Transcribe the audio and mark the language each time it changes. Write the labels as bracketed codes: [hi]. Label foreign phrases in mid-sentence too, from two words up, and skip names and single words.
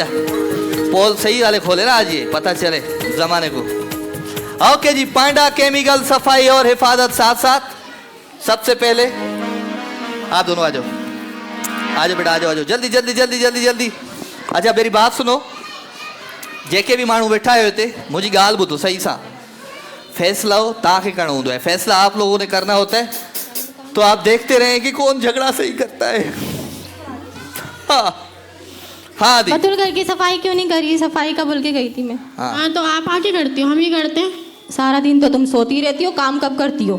[ur] پول سہی والے کھولے نا آج، یہ پتا چلے زمانے کو. اوکے جی. پانڈا کیمیکل صفائی اور حفاظت ساتھ ساتھ. سب سے پہلے آپ دونوں آ جاؤ. آ جاؤ بیٹا آ جاؤ آ جاؤ. جلدی جلدی جلدی جلدی جلدی. اچھا میری بات سنو. [sd] जेके भी माण्हू वेठा आयो हिते मुझी गाल ॿुधो सही सा। फैसला हो तव्हांखे करणो हूंदो है। [ur] فیصلہ آپ لوگوں نے کرنا ہوتا ہے۔ تو آپ دیکھتے رہیں کہ کون جھگڑا سہی کرتا ہے. ہاں ہاں دی. بتول گھر کی صفائی کیوں نہیں کری? صفائی کا بول کے گئی تھی میں. ہاں تو آپ آ کے کرتی ہو، ہم ہی کرتے ہیں. سارا دن تو تم سوتی رہتی ہو، کام کب کرتی ہو?